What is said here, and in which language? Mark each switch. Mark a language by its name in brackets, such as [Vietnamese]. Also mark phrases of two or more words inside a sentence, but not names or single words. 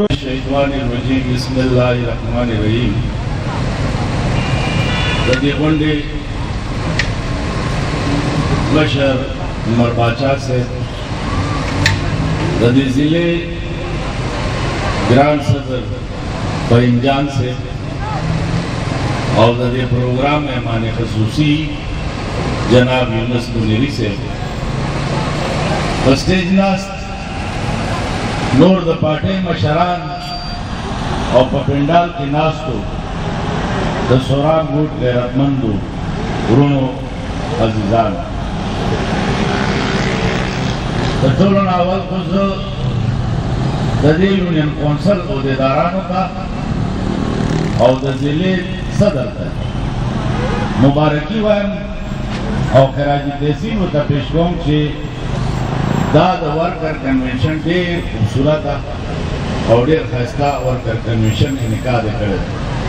[Arabic] الشیطان الرجیم بسم الله الرحمن الرحیم [Pashto] د دې غونډې مشر عمر باچا سے د دې ضلع گران صدر فریم جان سے اور د دې پروگرام مہمان خصوصی جناب یونس منیری سے اسٹیج ناست نور د پارټۍ مشران او په پنډال کې ناستو د سوران ګوټ غیرتمندو ورونو عزیزان د ټولو نه اول خو زه د دې یونین کونسل عہدیدارانو ته او د ضلع صدر ته مبارکي وایم او خراج تحسین ورته پیش کوم چې دا د ورکر کنونشن ډېر خوبصورت او ډېر ښایسته ورکر کنونشن انعقاد یې کړی دی